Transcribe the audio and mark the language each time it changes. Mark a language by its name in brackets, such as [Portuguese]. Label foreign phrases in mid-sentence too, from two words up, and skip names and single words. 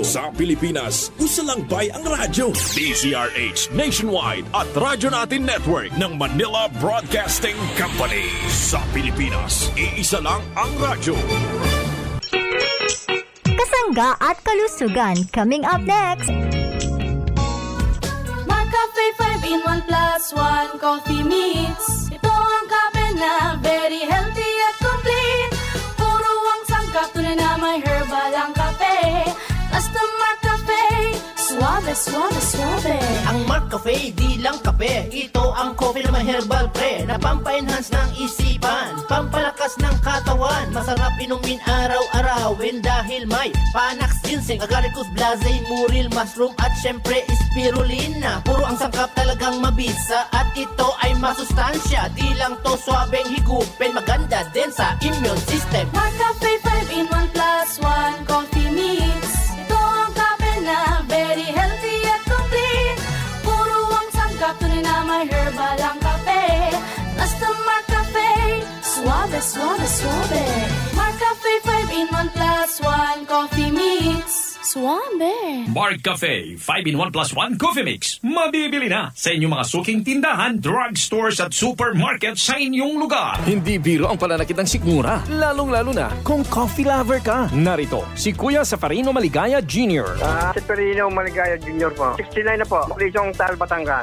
[Filipino] Sa Pilipinas, usa lang bay ang radyo. DZRH Nationwide at Radyo Natin Network ng Manila Broadcasting Company. Sa Pilipinas, iisa lang ang radyo. Kasangga at kalusugan [English] coming up next. McCafe 5-in-1 plus 1 coffee mix. [Filipino] Ito ang kape na [English] very healthy [Filipino] at complete. Puro ang sangkap, tunay na may herbal ang kape. Basta McCafe, suave, suave, suave. Ang McCafe di lang kape, ito ang coffee na may herbal pre, na pampa-enhance ng isipan, pampalakas ng katawan. Masarap inumin araw-arawin dahil may Panax, ginseng, agaricus, blazay, muril, mushroom at syempre spirulina. Puro ang sangkap talagang mabisa at ito ay masustansya. Di lang to swabeng higupin, maganda din sa [English] immune system. McCafe 5-in-1 plus 1 coffee mix. [Filipino] Ito ang kape na [English] very healthy [Filipino] at complete. Puro ang sangkap, tunay na may herbal ang kape. Basta McCafe, suave, suave, suave. [English] McCafe 5-in-1 plus 1 coffee mix. [Filipino] Suave. [English] McCafe 5-in-1 plus 1 coffee mix. [Filipino] Mabibili na sa inyong mga suking tindahan, drugstores at supermarket sa inyong lugar. Hindi biro ang pananakit ng sikmura, lalong-lalo na kung [English] coffee lover [Filipino] ka. Narito, si Kuya Safarino Maligaya Jr. Si Perino Maligaya Jr. po. 69 na po. Lisong Tal, Batangas.